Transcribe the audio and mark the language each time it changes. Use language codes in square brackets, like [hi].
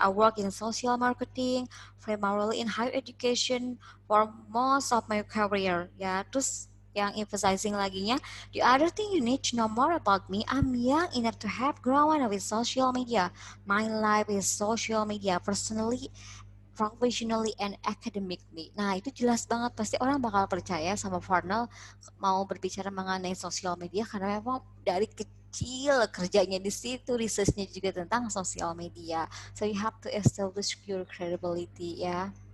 [en] I work in social marketing, primarily in higher education for most of my career. [id] Ya, terus yang [en] emphasizing laginya, the other thing you need to know more about me, I'm young enough to have grown up with social media. My life is social media, personally, professionally, and academically. [id] Nah, itu jelas banget, pasti orang bakal percaya sama Farnell mau berbicara mengenai sosial media karena memang dari kecil kerjanya di situ, researchnya juga tentang sosial media. [en] So you have to establish your credibility ya.